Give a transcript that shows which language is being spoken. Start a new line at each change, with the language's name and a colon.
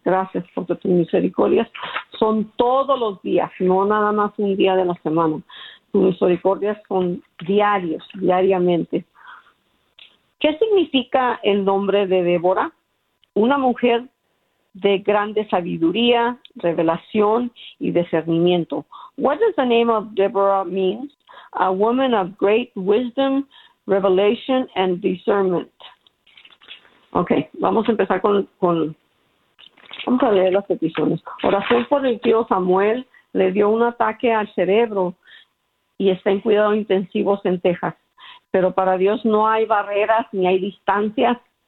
Spanish: Gracias porque tus misericordias son todos los días, no nada más un día de la semana. Tus misericordias son diariamente. ¿Qué significa el nombre de Débora? Una mujer de grande sabiduría, revelación y discernimiento.
English: What does the name of Deborah mean? A woman of great wisdom, revelation, and discernment.
Spanish: Okay, vamos a empezar con vamos a leer las peticiones. Oración por el tío Samuel, le dio un ataque al cerebro y está en cuidados intensivos en Texas. Pero para Dios no hay barreras ni hay distancias.